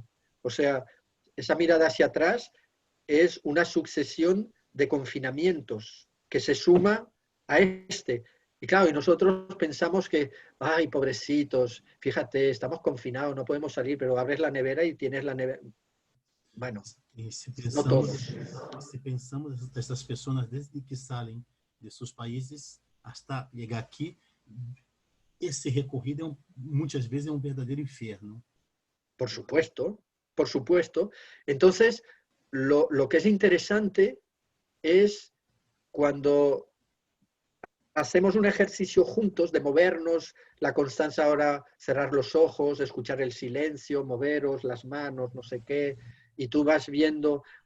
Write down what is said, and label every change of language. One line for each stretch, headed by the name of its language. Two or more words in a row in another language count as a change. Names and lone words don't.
Spanish: O sea, esa mirada hacia atrás es una sucesión de confinamientos que se suma a este. Y claro, y nosotros pensamos que, ay, pobrecitos, fíjate, estamos confinados, no podemos salir, pero abres la nevera y tienes la nevera. Bueno, no todos.
Portuguese: Se pensamos dessas pessoas desde que saem de seus países
Spanish: hasta llegar
Portuguese: aqui, esse recorrido muitas vezes é um verdadeiro inferno.
Spanish: Por supuesto, por supuesto. Entonces, lo que es interesante es cuando hacemos un ejercicio juntos de movernos, la constancia ahora, cerrar los ojos, escuchar el silencio, moveros las manos, no sé qué, y tú vas viendo